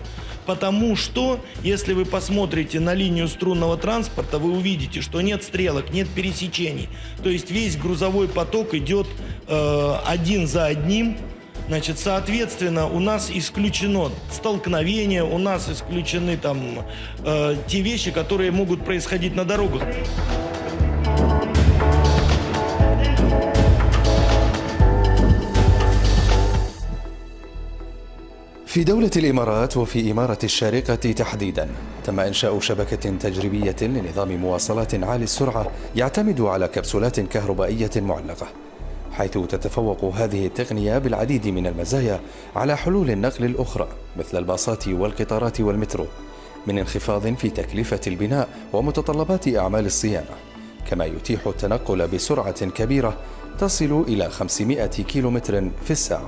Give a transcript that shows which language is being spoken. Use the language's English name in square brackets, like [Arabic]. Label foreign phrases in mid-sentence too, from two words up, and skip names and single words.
[Russian] Потому что, если вы посмотрите на линию струнного транспорта, вы увидите, что нет стрелок, нет пересечений. То есть весь грузовой поток идет один за одним. Значит, соответственно, у нас исключено столкновение, у нас исключены там те вещи, которые могут происходить на дорогах. [Arabic] في دولة الإمارات وفي إمارة الشارقة تحديدا تم إنشاء شبكة تجريبية لنظام مواصلات عالي السرعة يعتمد على كبسولات كهربائية معلقة، حيث تتفوق هذه التقنية بالعديد من المزايا على حلول النقل الأخرى مثل الباصات والقطارات والمترو، من انخفاض في تكلفة البناء ومتطلبات أعمال الصيانة، كما يتيح التنقل بسرعة كبيرة تصل إلى 500 كيلومتر في الساعة.